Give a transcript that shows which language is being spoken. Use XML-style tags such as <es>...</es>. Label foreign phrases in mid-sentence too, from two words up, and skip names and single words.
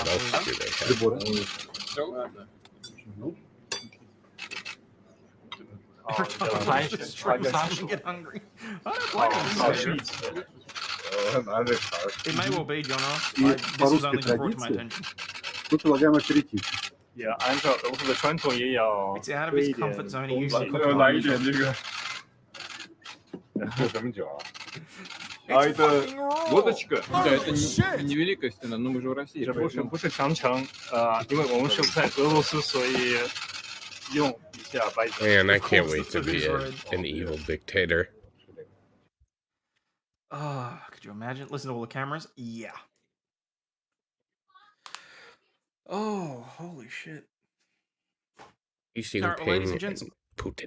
<en>What else do they have? Every time I watch the stream, I get hungry. I don't blame you. It may well be, John. This was only brought to my attention.</en> <ru>Мы предлагаем аперитив.</ru> <en>It's out of his comfort zone. He usually cooks</en> <zh>来一点这个。喝什么酒啊？</zh> <ru>это водочка. Да, это невеликостенно, но мы же в России.</ru> <zh>这不是长城，因为我们是在俄罗斯，所以用一下白酒。</zh> <en>Man, I can't wait to be an evil dictator. Could you imagine? Listen to all the cameras. Yeah. Oh, holy shit. Xi Alright, well, ladies and Jinping gents, and Putin.</en>